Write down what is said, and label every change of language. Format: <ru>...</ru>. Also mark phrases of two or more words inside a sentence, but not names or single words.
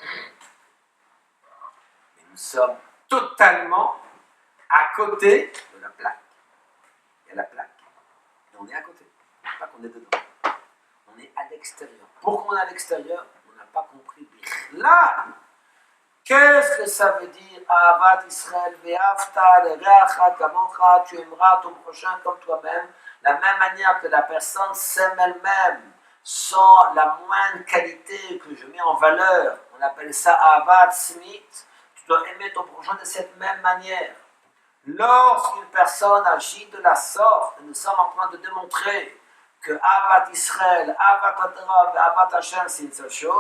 <fr>Mais nous sommes totalement à côté de la plaque. Il y a la plaque. Et on est à côté. Pas qu'on est dedans. On est à l'extérieur. Pourquoi on est à l'extérieur? On n'a pas compris. Là, qu'est-ce que ça veut dire?</fr> <he>אהבת ישראל, ואהבת לרעך כמוך,</he> <fr>tu aimeras ton prochain comme toi-même. La même manière que la personne s'aime elle-même, sans la moindre qualité que je mets en valeur. On appelle ça</fr> <he>אהבת סמית.</he> <fr>Tu dois aimer ton prochain de cette même manière. Lorsqu'une personne agit de la sorte, nous sommes en train de démontrer que</fr> <he>אהבת ישראל, אהבת תורה, אהבת השם,</he> <fr>c'est une seule chose.</fr>